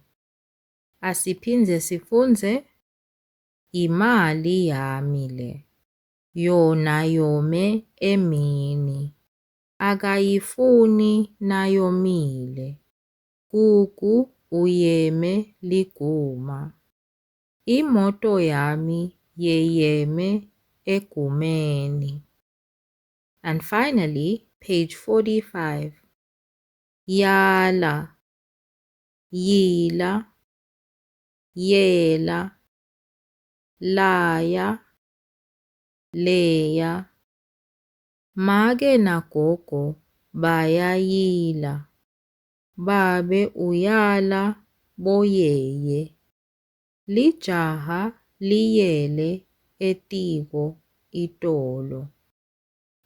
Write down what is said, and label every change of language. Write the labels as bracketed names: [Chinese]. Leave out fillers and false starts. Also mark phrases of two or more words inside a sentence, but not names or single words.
[Swati] Asiphinde sifunze imali yami le, yona yome emini, akayifuni nayomile, kuku uyeme liguma. Imoto yami yeyeme egumeni. [English] And finally, page 45. [Swati] Yala, yila, yela, laya, leya. Make nagogo bayayila, babe uyala boyeye. Lijaha liyele etiko itolo.